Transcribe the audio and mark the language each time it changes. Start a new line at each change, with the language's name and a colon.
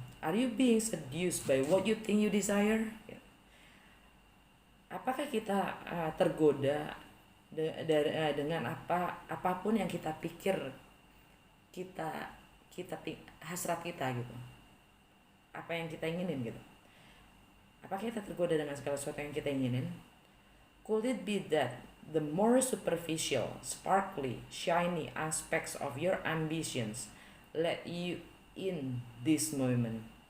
English: Are you being seduced by what you think you desire?
Indonesian: Apakah kita tergoda dengan apapun yang kita pikir kita hasrat kita gitu, apa yang kita inginin gitu? Apakah kita tergoda dengan segala sesuatu yang kita inginin?
English: Could it be that the more superficial, sparkly, shiny aspects of your ambitions let you in this moment?